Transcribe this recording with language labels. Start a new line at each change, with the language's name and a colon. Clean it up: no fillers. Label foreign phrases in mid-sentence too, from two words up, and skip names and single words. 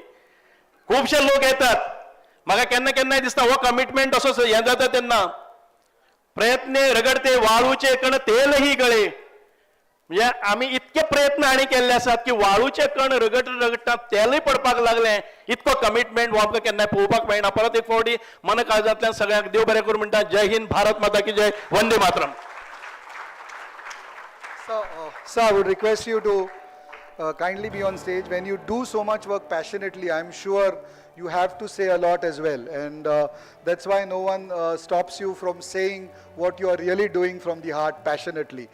Konkani: खुबशे लोक येतात, म्हाका केन्ना केन्नाय दिसता हो कमिटमेंट असो हें जाता तेन्ना,
Marathi: प्रयत्न रगडते वाळूचे कण तेलही गळे.
Konkani: म्हणजे आमी इतके प्रयत्न आनी केल्ले आसात की वाळूचे कण रगडटा तेलय पडपाक लागले. इतको कमिटमेंट हो आमकां केन्नाय पळोवपाक मेळना. परत एक फावटी मन काळजांतल्यान सगळ्यांक देव बरें करूं म्हणटा.
Hindi: जय हिंद, भारत माता की जय, वंदे मातरम.
English: So I would request you to kindly be on stage. When you do so much work passionately, I'm sure you have to say a lot as well. And that's why no one stops you from saying what you are really doing from the heart passionately.